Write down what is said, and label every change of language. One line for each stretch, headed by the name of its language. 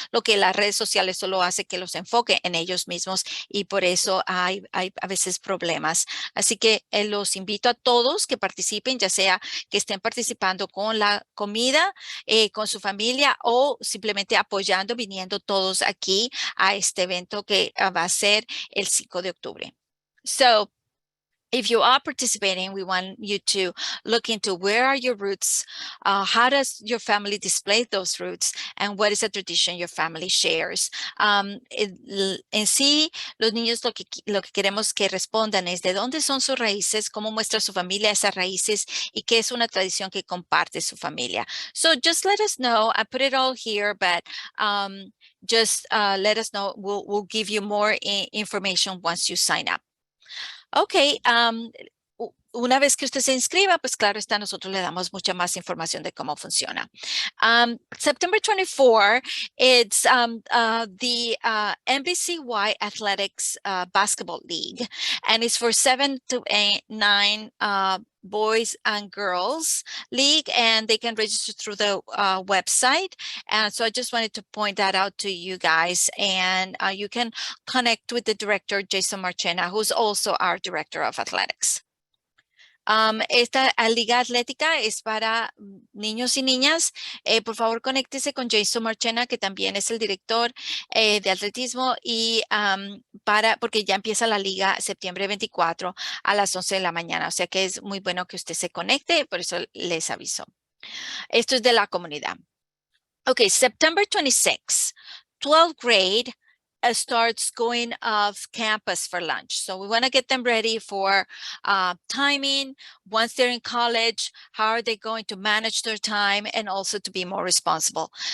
Spanish: Lo que las redes sociales solo hace que los enfoque en ellos mismos y por eso hay a veces problemas. Así que los invito a todos que participen, ya sea que estén participando con la comida, con su familia o simplemente apoyando, viniendo todos aquí a este evento que va a ser el 5 de octubre.
English: So, if you are participating, we want you to look into where are your roots, how does your family display those roots, and what is a tradition your family shares.
Spanish: En sí, los niños lo que queremos que respondan es de dónde son sus raíces, cómo muestra su familia esas raíces y qué es una tradición que comparte su familia.
English: So just let us know. I put it all here, but just let us know. We'll give you more information once you sign up.
Spanish: Ok, una vez que usted se inscriba, pues claro está, nosotros le damos mucha más información de cómo funciona.
English: September 24, it's the NBCY Athletics Basketball League, and it's for 7 to 9 boys and girls league, and they can register through the website. And so I just wanted to point that out to you guys, and you can connect with the director, Jason Marchena, who's also our director of athletics.
Spanish: Esta liga atlética es para niños y niñas. Por favor, conéctese con Jason Marchena, que también es el director de atletismo, y porque ya empieza la liga septiembre 24 a las 11 de la mañana. O sea que es muy bueno que usted se conecte, por eso les aviso. Esto es de la comunidad.
English: Okay, September 26, 12th grade starts going off campus for lunch. So we want to get them ready for timing. Once they're in college, how are they going to manage their time and also to be more responsible?